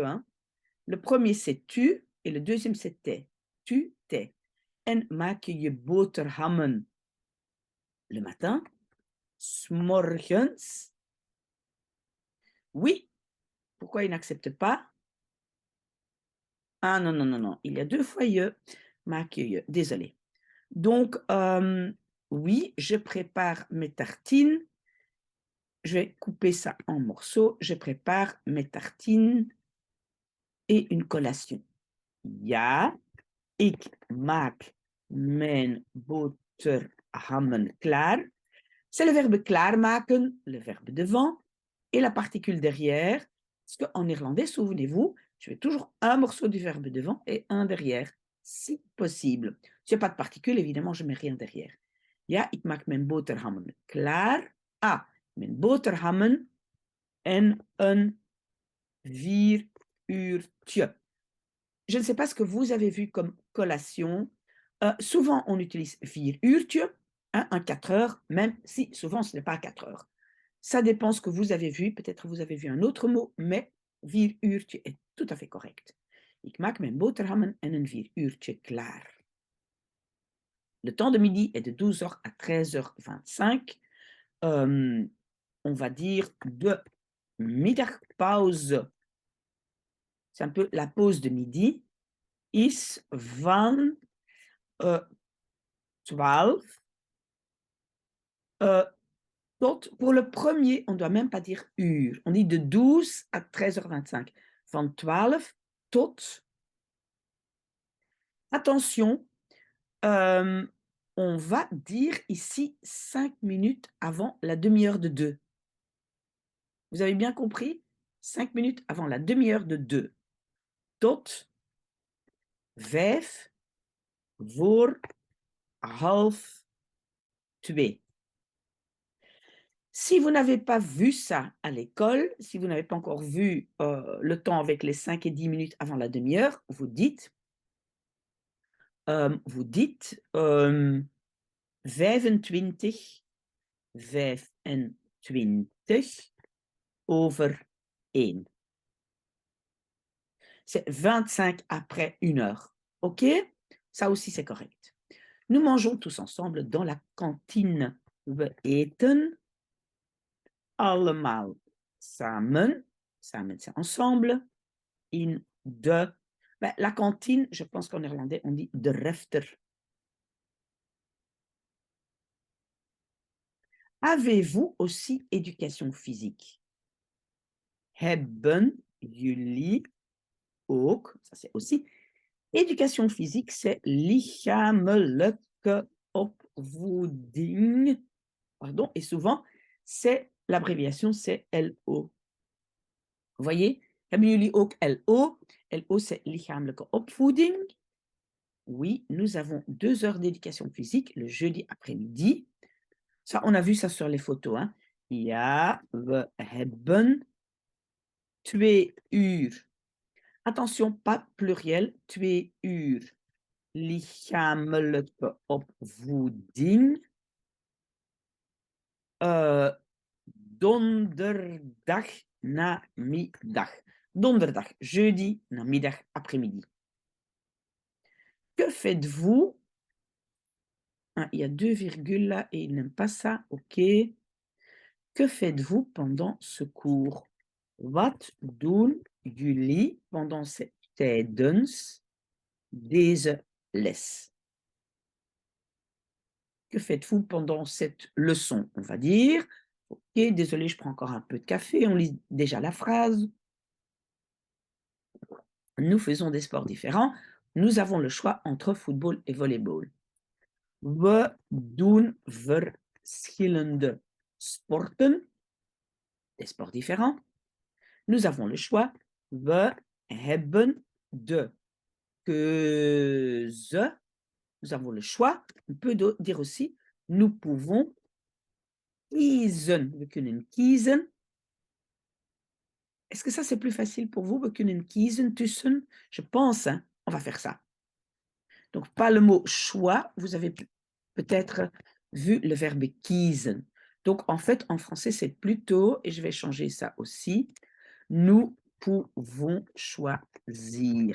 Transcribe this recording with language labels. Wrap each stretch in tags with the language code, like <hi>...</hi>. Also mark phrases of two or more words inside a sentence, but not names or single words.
<fr>Hein? Le premier, c'est tu, et le deuxième, c'est t'es. Tu, t'es.</fr> <nl>En maak je boterhammen</nl> <fr>le matin.</fr> <nl>'s morgens.</nl> <fr>Oui. Pourquoi il n'accepte pas? Ah non, non, non, non. Il y a deux fois je.</fr> <nl>Maak je. Désolé.</nl> <fr>Donc, oui, je prépare mes tartines. Je vais couper ça en morceaux. Je prépare mes tartines et une collation.</fr> <nl>Ja, ik maak mijn boterhammen klaar.</nl> <fr>C'est le verbe klaarmaken, le verbe devant, et la particule derrière. Parce qu'en néerlandais, souvenez-vous, je mets toujours un morceau du verbe devant et un derrière, si possible. S'il n'y a pas de particule, évidemment, je ne mets rien derrière.</fr> <nl>Ja, ik maak mijn boterhammen klaar. Ah, mijn boterhammen en een 4 uurtje.</nl> <fr>Je ne sais pas ce que vous avez vu comme collation. Souvent, on utilise 4 uurtje, hein, un 4 heures, même si souvent ce n'est pas 4 heures. Ça dépend ce que vous avez vu. Peut-être vous avez vu un autre mot, mais 4 uurtje est tout à fait correct.</fr> <nl>Ik maak mijn boterhammen en een 4 uurtje klaar.</nl> <fr>Le temps de midi est de 12h à 13h25. on va dire</fr> <nl>de middagpauze,</nl> <fr>c'est un peu la pause de midi,</fr> <nl>is van 12</nl> <fr>pour le premier, on ne doit même pas dire uur. On dit de 12 à 13h25.</fr> <nl>Van 12 tot.</nl> <fr>Attention, on va dire ici 5 minutes avant la demi-heure de 2. Vous avez bien compris? 5 minutes avant la demi-heure de 2.</fr> <nl>Tot 5 voor half 2.</nl> <fr>Si vous n'avez pas vu ça à l'école, si vous n'avez pas encore vu le temps avec les 5 et 10 minutes avant la demi-heure, vous dites 25 over 1. C'est 25 après 1 heure. OK? Ça aussi, c'est correct. Nous mangeons tous ensemble dans la cantine.</fr> <nl>We eten allemaal samen. Samen,</nl> <fr>c'est ensemble.</fr> <nl>In de.</nl> <fr>Ben, la cantine, je pense qu'en néerlandais, on dit</fr> <nl>de refter.</nl> <fr>Avez-vous aussi éducation physique?</fr> <nl>Hebben jullie ook,</nl> <fr>ça c'est aussi, éducation physique, c'est</fr> <nl>lichamelijke opvoeding.</nl> <fr>Pardon, et souvent, c'est l'abréviation, c'est LO. Vous voyez?</fr> <nl>Hebben jullie ook LO? LO, c'est lichamelijke opvoeding.</nl> <fr>Oui, nous avons 2 heures d'éducation physique le jeudi après-midi. Ça, on a vu ça sur les photos. Hein.</fr> <nl>Ja, we hebben 2 uur.</nl> <fr>Attention, pas pluriel, 2 uur.</fr> <nl>Lichamelijke opvoeding. Donderdag namiddag. Donderdag, jeudi, namiddag,</nl> <fr>après-midi. Que faites-vous? Ah, il y a 2 virgules là et il n'aime pas ça. OK. Que faites-vous pendant ce cours?</fr> <nl>Wat doen jullie tijdens deze les?</nl> <fr>Que faites-vous pendant cette leçon? On va dire. OK, désolé, je prends encore un peu de café. On lit déjà la phrase. Nous faisons des sports différents. Nous avons le choix entre football et volleyball.</fr> <nl>We doen verschillende sporten.</nl> <fr>Des sports différents. Nous avons le choix.</fr> <nl>We hebben de keuze.</nl> <fr>Nous avons le choix. On peut dire aussi, nous pouvons kiezen.</fr> <nl>We kunnen kiezen.</nl> <fr>Est-ce que ça, c'est plus facile pour vous?</fr> <nl>We kunnen kiezen tussen.</nl> <fr>Je pense, hein, on va faire ça. Donc, pas le mot choix. Vous avez peut-être vu le verbe kiezen. Donc, en fait, en français, c'est plutôt, et je vais changer ça aussi, nous pouvons choisir.</fr>